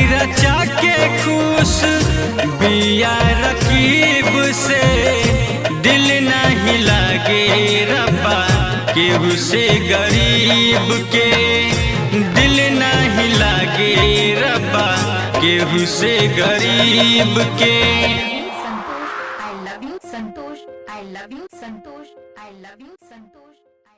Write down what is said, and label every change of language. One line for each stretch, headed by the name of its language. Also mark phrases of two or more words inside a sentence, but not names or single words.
Bhojpuri: रचा के खुश बिया रकीब से दिल नहीं लागे रब्बा केहू से गरीब के दिल नहीं लागे रब्बा केहू से गरीब के। संतोष,
English: I love you, Santosh. I love you, Santosh. I love you, Santosh.